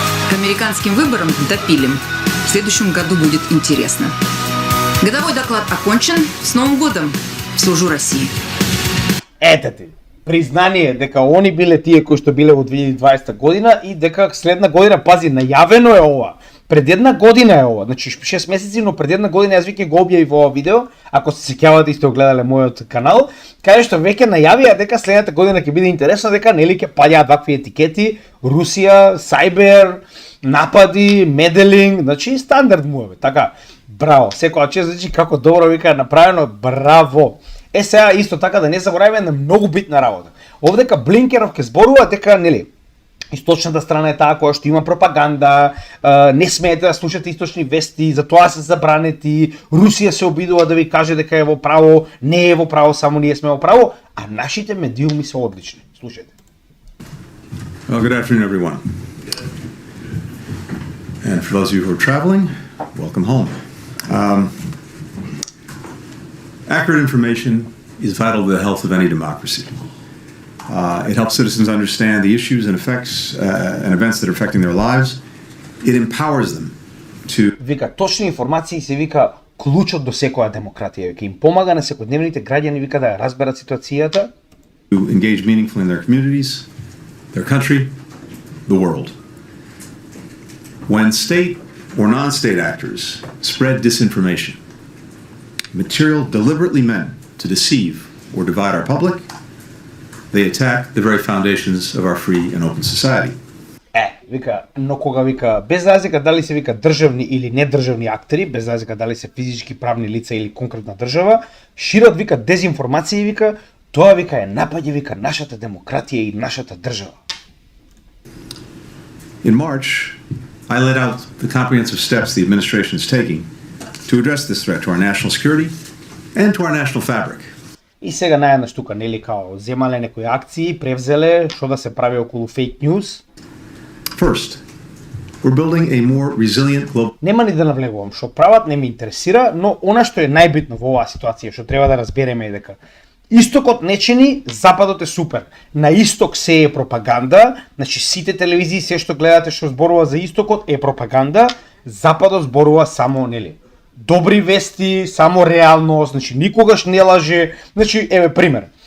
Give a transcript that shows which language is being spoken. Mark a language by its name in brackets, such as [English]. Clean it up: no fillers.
[Russian] К американским выборам допилим. В следующем году будет интересно. Годовой доклад окончен. С Новым годом! Служу России. [Macedonian] Ете ти, признание дека они биле тие кои што биле во 2020 година и дека следна година, пази, најавено е ова. Пред една година е ова, значи 6 месеци, но пред една година јас веќе го објавив ова видео, ако се сеќавате и сте огледале мојот канал, каде што веќе најавија дека следната година ќе биде интересна, дека нели ќе паѓаат вакви етикети, Русија, Сайбер, напади, меделинг, значи стандард му е, така. Браво, секоја чест, значи како добро вика направено, браво. Е сега исто така да не забораваме на многу битна работа. Овдека Блинкеров ќе зборува дека нели источната страна е таа која што има пропаганда, не смеете да слушате источни вести, затоа се забранети, Русија се обидува да ви каже дека е во право, не е во право, само ние сме во право, а нашите медиуми се одлични. Слушајте. [English] Well, good afternoon, everyone. And for those of you who are traveling, welcome home. Accurate information is vital to the health of any democracy. It helps citizens understand the issues and effects and events that are affecting their lives. It empowers them to... [Macedonian] Вика, точни информации се вика клучот до секоја демократија. Вика, им помага на секојдневните граѓани вика да разберат ситуацијата. [English] To engage meaningfully in their communities, their country, the world. When state or non-state actors spread disinformation, material deliberately meant to deceive or divide our public, they attack the very foundations of our free and open society. [Macedonian] Вика, но кога вика, без разлика дали се вика државни или недржавни актери, без разлика дали се физички правни лица или конкретна држава, шират вика дезинформација вика, тоа вика е напаѓа вика нашата демократија и нашата држава. [English] In March, I laid out the comprehensive steps the administration is taking to address this threat to our national security and to our national fabric. [Macedonian] И сега наједнаш тука нели као земале некои акции, превзеле што да се прави околу фейк ньюс. [English] First, we're building a more resilient global... [Macedonian] Нема ни да навлегувам, што прават не ме интересира, но она што е најбитно во оваа ситуација, што треба да разбереме е дека Истокот не чини, западот е супер. На исток се е пропаганда, значи сите телевизии, се што гледате што зборува за истокот е пропаганда, западот зборува само, нели, добри вести, само реалност, значи никогаш не лаже, значи еве пример.